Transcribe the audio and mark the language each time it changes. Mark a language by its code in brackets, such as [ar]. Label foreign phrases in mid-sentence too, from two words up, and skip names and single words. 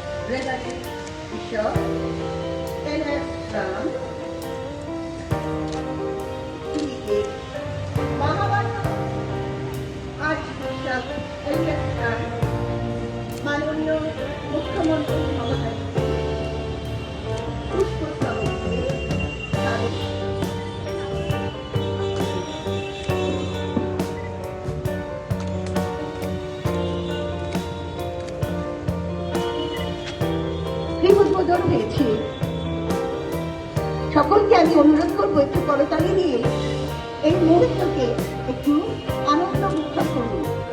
[en] Reverend Bishop N.S. Ram, Mahabharata Archbishop N.S. [bn] Ram, মাননীয় মুখ্যমন্ত্রী মমতা পুষ্পস্তবকে স্বাগত। উদ্বোধন হয়েছে, সকলকে আমি অনুরোধ করবো একটু করতালি দিয়ে এই মুহূর্তকে একটু আনন্দ মুখর করুন।